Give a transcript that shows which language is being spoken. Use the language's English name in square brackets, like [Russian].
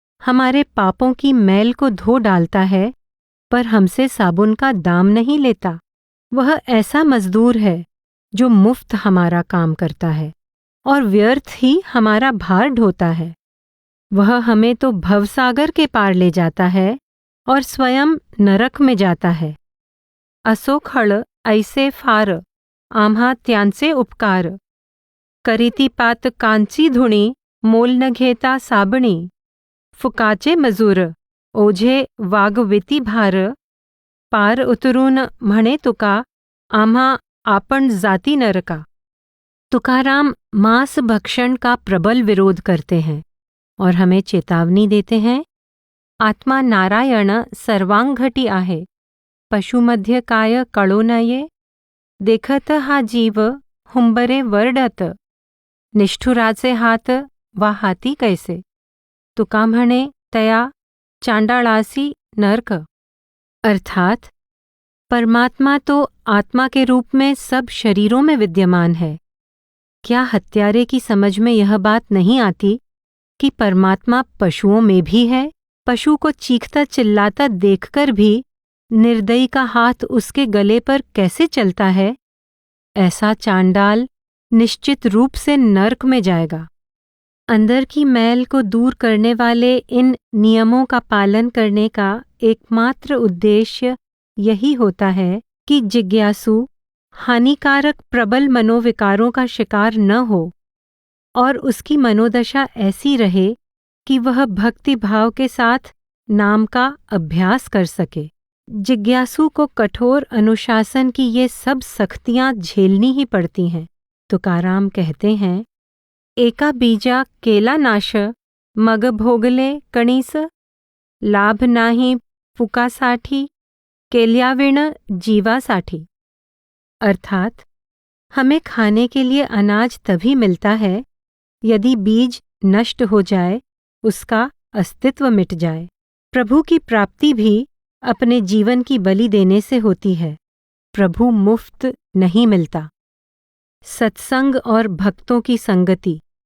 [Hindi] हमारे पापों की मैल को धो डालता है, पर हमसे साबुन का दाम नहीं लेता। वह ऐसा मजदूर है जो मुफ्त हमारा काम करता है और व्यर्थ ही हमारा भार ढोता है। वह हमें तो भवसागर के पार ले जाता है और स्वयं नरक में जाता है। [Marathi] असो खळ ऐसे फार, आम्हा त्यांचे उपकार। करीती पात कांची धुणी, मोल न घेता साबणी। फुकाचे मजूर, ओझे वागविती भार। पार उतरून म्हणे तुका, आम्हा आपण जाती नरका। [Hindi] तुकाराम मांस भक्षण का प्रबल विरोध करते हैं और हमें चेतावनी देते हैं, [Marathi] आत्मा नारायण सर्वांगघटी आहे, पशुमध्य काय कळो नये। देखत हा जीव हुंबरे वरडत, निष्ठुराचे हात वा हाती कैसे। तुका म्हणे तया चांडाळासी नरक। [Hindi] अर्थात परमात्मा तो आत्मा के रूप में सब शरीरों में विद्यमान है। क्या हत्यारे की समझ में यह बात नहीं आती कि परमात्मा पशुओं में भी है? पशु को चीखता चिल्लाता देखकर भी निर्दयी का हाथ उसके गले पर कैसे चलता है? ऐसा चांडाल निश्चित रूप से नर्क में जाएगा। अंदर की मैल को दूर करने वाले इन नियमों का पालन करने का एकमात्र उद्देश्य यही होता है कि जिज्ञासु हानिकारक प्रबल मनोविकारों का शिकार न हो और उसकी मनोदशा ऐसी रहे कि वह भक्ति भाव के साथ नाम का अभ्यास कर सके। जिज्ञासु को कठोर अनुशासन की ये सब सख्तियां झेलनी ही पड़ती हैं। [Marathi] तुकाराम [Hindi] कहते हैं, [Marathi] एका बीजा केला नाश, मग भोगले कणीस। लाभ नाही फुकासाठी, केल्याविण जीवासाठी। [Hindi] अर्थात हमें खाने के लिए अनाज तभी मिलता है यदि बीज नष्ट हो जाए, उसका अस्तित्व मिट जाए। प्रभु की प्राप्ति भी अपने जीवन की बलि देने से होती है। प्रभु मुफ्त नहीं मिलता। सत्संग और भक्तों की संगति।